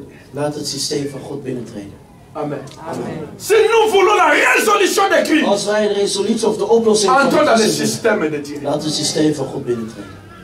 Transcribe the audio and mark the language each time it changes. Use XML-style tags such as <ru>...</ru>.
<nl>Laat het systeem van God binnentreden. Amen. Amen.</nl> <fr>Si nous voulons la résolution des crimes,</fr> <nl>als wij de resolutie of de oplossing van God binnentreden, laat het systeem van God binnentreden.</nl>